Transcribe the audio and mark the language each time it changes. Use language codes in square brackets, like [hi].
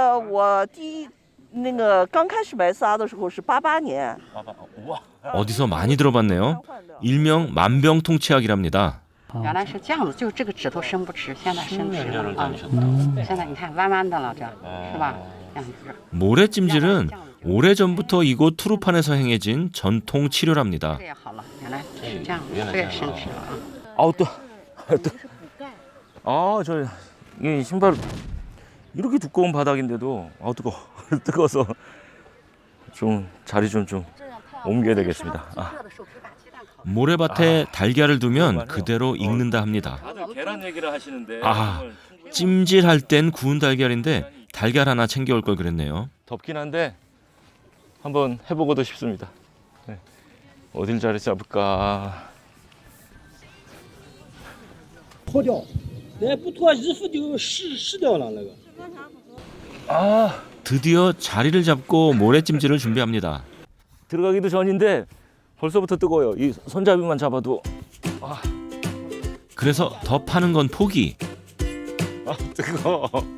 [zh] 我第一那个刚开始白沙的时候是88年。 [ko] 어디서 많이 들어봤네요. 일명 만병통치약이랍니다. [zh] 原来是这样子，就是这个指头伸不直，现在伸直了啊。现在你看弯弯的了，这是吧？这样子。 [ko] 모래찜질은 오래전부터 이곳 투르판에서 행해진 전통 치료랍니다. [zh] 这也好了，原来是这样，这也伸直了啊。 [ko] 저 이 신발 이렇게 두꺼운 바닥인데도 뜨거워. 뜨거워서 좀 자리 좀 옮겨야 되겠습니다. 모래밭에 달걀을 두면 그대로 익는다 합니다. 다들 계란 얘기를 하시는데 찜질할 땐 구운 달걀인데 달걀 하나 챙겨올 걸 그랬네요. 덥긴 한데 한번 해보고도 싶습니다. 네. 어딜 자리 잡을까? [zh] 脱掉，不脱衣服就湿掉了那个。 [ko] 드디어 자리를 잡고 모래찜질을 준비합니다. 들어가기도 전인데 벌써부터 뜨거워요. 이 손잡이만 잡아도 그래서 더 파는 건 포기. 뜨거워.